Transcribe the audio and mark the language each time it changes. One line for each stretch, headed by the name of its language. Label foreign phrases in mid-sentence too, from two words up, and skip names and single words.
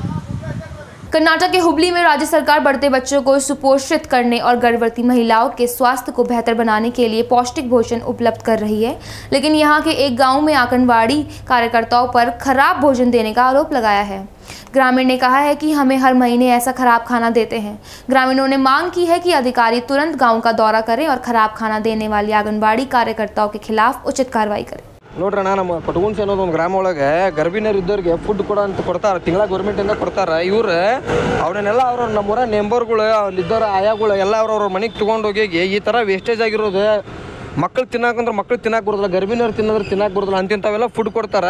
Hindi: कर्नाटक के हुबली में राज्य सरकार बढ़ते बच्चों को सुपोषित करने और गर्भवती महिलाओं के स्वास्थ्य को बेहतर बनाने के लिए पौष्टिक भोजन उपलब्ध कर रही है, लेकिन यहाँ के एक गांव में आंगनबाड़ी कार्यकर्ताओं पर खराब भोजन देने का आरोप लगाया है। ग्रामीण ने कहा है कि हमें हर महीने ऐसा खराब खाना देते हैं। ग्रामीणों ने मांग की है कि अधिकारी तुरंत गांव का दौरा करें और खराब खाना देने वाली आंगनबाड़ी कार्यकर्ताओं के खिलाफ उचित कार्रवाई करें।
Kannada: ನೋಡ್ರಣ್ಣ, ನಮ್ಮ ಪಟಗುನ್ಸಿ ಅನ್ನೋದು ಒಂದು ಗ್ರಾಮ ಒಳಗೆ ಗರ್ಭಿಣಿಯರು ಇದ್ದವ್ರಿಗೆ ಫುಡ್ ಕೊಡ ಅಂತ ಕೊಡ್ತಾರೆ, ತಿಂಗಳ ಗೌರ್ಮೆಂಟಿಂದ ಕೊಡ್ತಾರೆ. ಇವ್ರು ಅವನ್ನೆಲ್ಲ ಅವ್ರ ನಮ್ಮೂರ ಮೆಂಬರ್ಗಳು ಅಲ್ಲಿದ್ದವ್ರ ಆಯಾಗಳು ಎಲ್ಲ ಅವ್ರವ್ರ ಮನೆಗೆ ತೊಗೊಂಡೋಗಿ ಈ ಥರ ವೇಸ್ಟೇಜ್ ಆಗಿರೋದು, ಮಕ್ಕಳು ತಿನ್ನಾಕಂದ್ರೆ ಮಕ್ಕಳು ತಿನ್ನಾಕ ಬರೋದಿಲ್ಲ, ಗರ್ಭಿಣಿಯರು ತಿನ್ನೋದ್ರೆ ತಿನ್ನಾಕ ಬರೋದಿಲ್ಲ ಅಂತಿಂಥವೆಲ್ಲ ಫುಡ್ ಕೊಡ್ತಾರೆ.